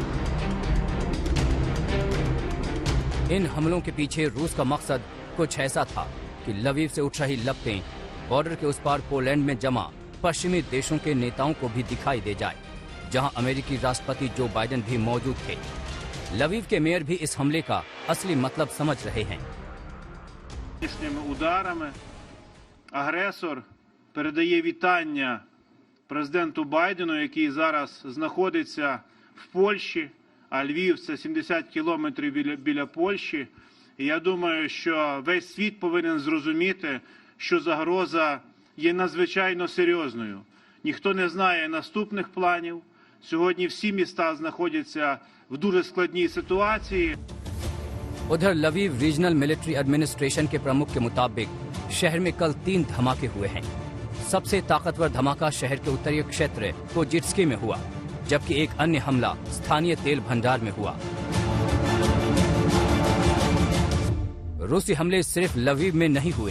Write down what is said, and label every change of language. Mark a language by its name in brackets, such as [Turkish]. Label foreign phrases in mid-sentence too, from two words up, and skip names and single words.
[Hindi] इन हमलों के पीछे रूस का मकसद कुछ ऐसा था कि लवीव से उठ रही लपटें बॉर्डर के उस पार पोलैंड में जमा पश्चिमी देशों के नेताओं को भी दिखाई दे जाए, जहां अमेरिकी राष्ट्रपति जो बाइडेन भी मौजूद थे। लवीव के मेयर भी इस हमले का असली मतलब समझ रहे हैं। [Ukrainian] Ударами агресор передає вітання президенту Байдену, який зараз знаходиться в Польщі, а Львів – це 70 кілометрів біля Польщі. І я думаю, що весь світ повинен зрозуміти, що загроза є надзвичайно серйозною. Ніхто не знає наступних планів. Сьогодні всі міста знаходяться в дуже складній ситуації. [Hindi] उधर लवीव [English] regional military administration [Hindi] के प्रमुख के मुताबिक शहर में कल 3 धमाके हुए हैं। सबसे ताकतवर धमाका शहर के उत्तरी क्षेत्र कोजिट्स्की में हुआ, जबकि एक अन्य हमला स्थानीय तेल भंडार में हुआ। रूसी हमले सिर्फ लवीव में नहीं हुए।